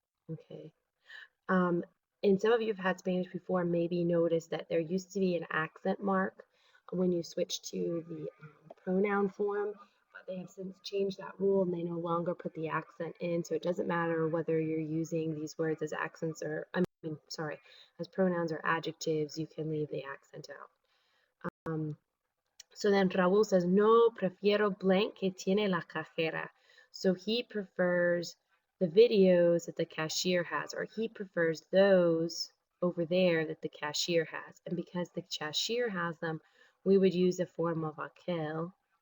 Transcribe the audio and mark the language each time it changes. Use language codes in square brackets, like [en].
[en] Okay. And some of you have had Spanish before, maybe noticed that there used to be an accent mark when you switch to the pronoun form, but they have since changed that rule and they no longer put the accent in. So it doesn't matter whether you're using these words as accents or, sorry, as pronouns or adjectives, you can leave the accent out. So then Raúl says, [es] no, prefiero blank que tiene la cajera. [en] So he prefers the videos that the cashier has, or he prefers those over there that the cashier has. And because the cashier has them, we would use a form of aquel.